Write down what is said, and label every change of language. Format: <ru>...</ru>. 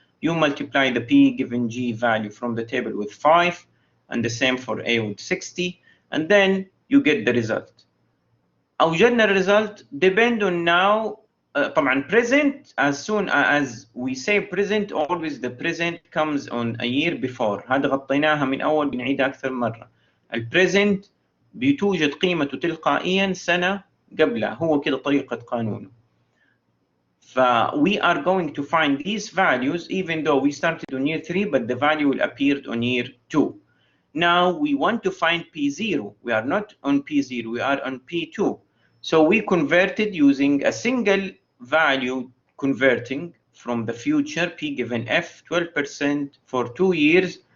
<en>You multiply the P given G value from the table with 5 and the same for A with 60, and then you get the result.</en> <ar>أوجدنا</ar> <en>result depend on now</en> <ar>طبعا</ar> <en>present, as soon as we say present, always the present comes on a year before.</en> <ar>هذا غطيناها من أول بنعيدها أكثر مرة. البريزنت بتوجد قيمته تلقائيا سنة قبلها، هو كده طريقة قانونه.</ar> <en>We are going to find these values even though we started on year 3, but the value will appear on year 2. Now we want to find P0. We are not on P0, we are on P2. So we converted using a single value converting from the future P given F, 12% for 2 years,</en>